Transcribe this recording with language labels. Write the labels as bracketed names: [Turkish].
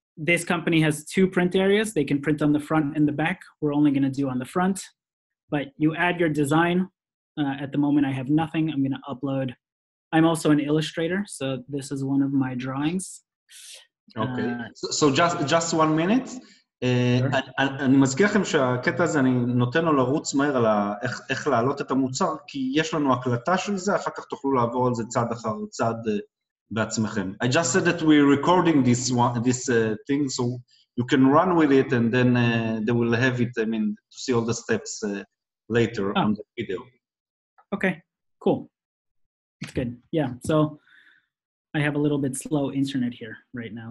[English] This company has two print areas. They can print on the front and the back. We're only going to do on the front, but you add your design. At the moment, I have nothing. I'm going to upload. I'm also an illustrator, so this is one of my drawings. Okay. So just 1 minute. [Hebrew] אני מזכיר לכם שהקטע הזה אני נותן לו לרוץ מהר על איך להעלות את המוצר, כי יש לנו הקלטה של זה, אחר כך תוכלו לעבור על זה צעד אחר צעד בעצמכם. [English] I just said that we're recording this thing, so you can run with it and then they will have it, I mean, to see all the steps later on the video. Okay, cool. That's good. Yeah, so I have a little bit slow internet here right now.